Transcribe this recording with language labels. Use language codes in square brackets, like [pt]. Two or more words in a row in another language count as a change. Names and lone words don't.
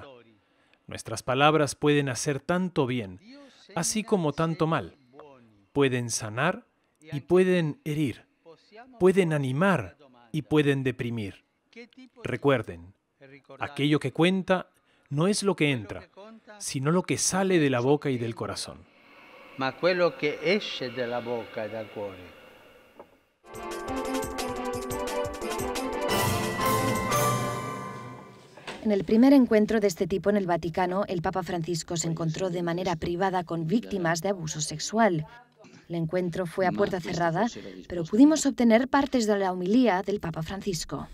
[es] Nuestras palabras pueden hacer tanto bien, así como tanto mal. Pueden sanar y pueden herir. pueden animar y pueden deprimir. Recuerden, aquello que cuenta no es lo que entra, sino lo que sale de la boca y del corazón. [it] Ma quello che esce dalla bocca e dal cuore. [es] En el primer encuentro de este tipo en el Vaticano, el Papa Francisco se encontró de manera privada con víctimas de abuso sexual. El encuentro fue a puerta cerrada, pero pudimos obtener partes de la homilía del Papa Francisco.